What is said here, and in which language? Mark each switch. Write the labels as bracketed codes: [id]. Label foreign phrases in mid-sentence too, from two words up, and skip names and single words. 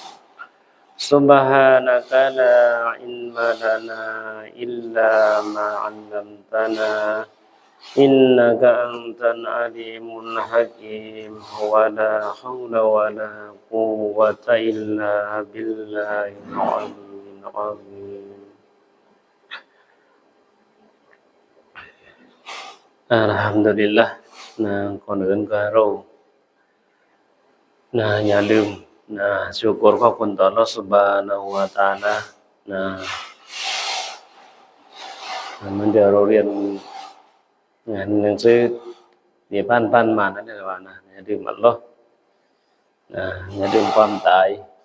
[ar] سبحانك لا علم لنا إلا ما علمتنا إنك أنت العليم الحكيم ولا حول ولا قوة إلا بالله العلي العظيم [th] Alhamdulillah นะก่อนอื่นก็เรานะอย่าลืมนะชุกรขอบคุณต่ออัลเลาะห์ซุบฮานะฮูวะตะอาลานะมันเดี๋ยวเราเรียนงานหนังสือที่ผ่านมานั่นแหละว่านะอย่าลืมอัลเลาะห์นะอย่าลืมความตาย